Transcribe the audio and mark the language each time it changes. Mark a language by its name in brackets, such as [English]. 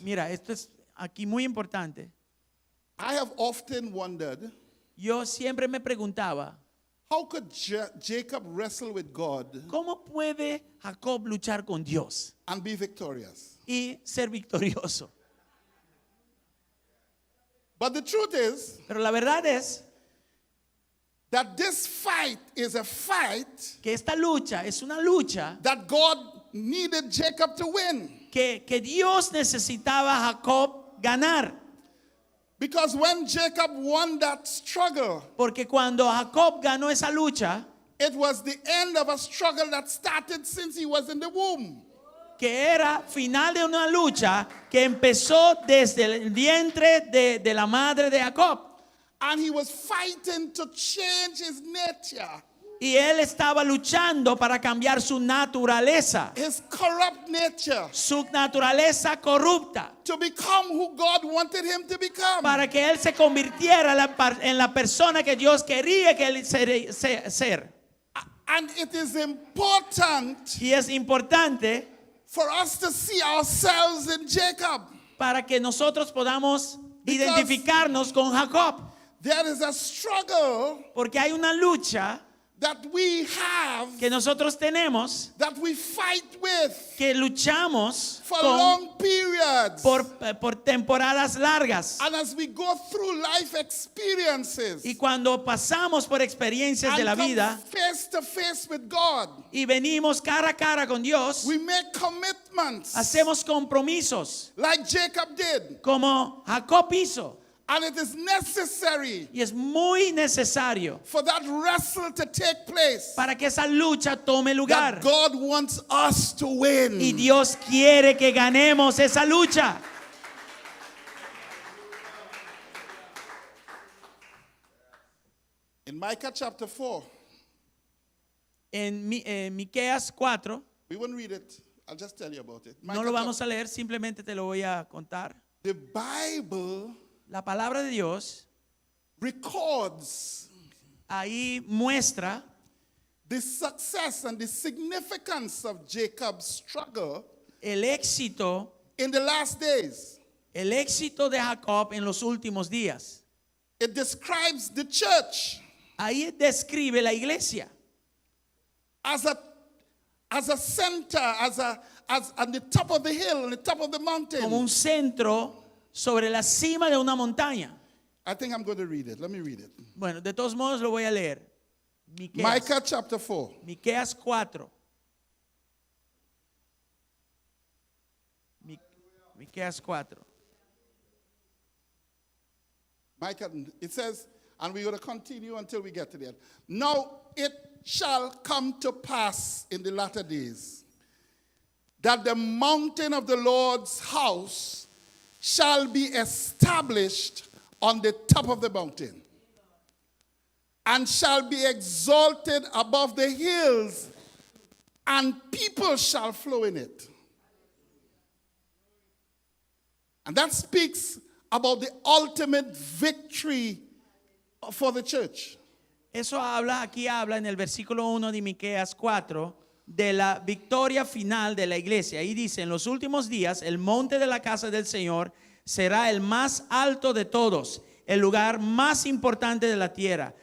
[Spanish] Mira, esto es aquí muy importante. [English] I have often wondered, [Spanish] Yo siempre me preguntaba, [English] how could Jacob wrestle with God [Spanish] ¿cómo puede Jacob luchar con Dios [English] and be victorious? [Spanish] y ser victorioso? [English] But the truth is [Spanish] Pero la verdad es [English] that this fight is a fight [Spanish] que esta lucha es una lucha [English] that God needed Jacob to win. [Spanish] que Dios necesitaba a Jacob ganar. [English] Because when Jacob won that struggle, [Spanish] Porque cuando Jacob ganó esa lucha, [English] it was the end of a struggle that started since he was in the womb. [Spanish] que era final de una lucha que empezó desde el vientre de la madre de Jacob. [English] And he was fighting to change his nature, [Spanish] Y él estaba luchando para cambiar su naturaleza, [English] his corrupt nature, [Spanish] su naturaleza corrupta, [English] to become who God wanted him to become. [Spanish] para que él se convirtiera en la persona que Dios quería que él ser. [English] And it is important [Spanish] Y es importante [English] for us to see ourselves in Jacob. [Spanish] para que nosotros podamos [English] Because [Spanish] identificarnos con Jacob. [English] there is a struggle [Spanish] Porque hay una lucha [English] that we have, [Spanish] que nosotros tenemos, [English] that we fight with [Spanish] que luchamos [English] for [Spanish] con, [English] long periods. [Spanish] por temporadas largas. [English] And as we go through life experiences [Spanish] Y cuando pasamos por experiencias de [English] and [Spanish] la [English] come [Spanish] vida [English] face to face with God, [Spanish] y venimos cara a cara con Dios, [English] we make commitments [Spanish] hacemos compromisos [English] like Jacob did. [Spanish] como Jacob hizo. [English] And it is necessary [Spanish] Y es muy necesario [English] for that wrestle to take place. [Spanish] para que esa lucha tome lugar. [English] That God wants us to win. [Spanish] Y Dios quiere que ganemos esa lucha. [English] In Micah chapter 4, [Spanish] En Miqueas 4, [English] we won't read it. I'll just tell you about it. [Spanish] no lo vamos a leer, simplemente te lo voy a contar. [English] The Bible [Spanish] La palabra de Dios [English] records [Spanish] ahí muestra [English] the success and the significance of Jacob's struggle [Spanish] el éxito [English] in the last days. [Spanish] de Jacob en los últimos días. [English] It describes the church [Spanish] Ahí describe la iglesia [English] as a center, as on the top of the hill, on the top of the mountain. [Spanish] como un centro sobre la cima de una montaña. [English] I think I'm going to read it. Let me read it. [Spanish] Bueno, de todos modos lo voy a leer. [English] Micah chapter 4. [Spanish] Miqueas 4. Miqueas 4. [English] Micah, it says, and we're going to continue until we get to the end. Now it shall come to pass in the latter days that the mountain of the Lord's house shall be established on the top of the mountain and shall be exalted above the hills, and people shall flow in it. And that speaks about the ultimate victory for the church. [Spanish] Eso aquí habla en el versículo 1 de Miqueas 4 de la victoria final de la iglesia. Ahí dice: en los últimos días el monte de la casa del Señor será el más alto de todos, el lugar más importante de la tierra.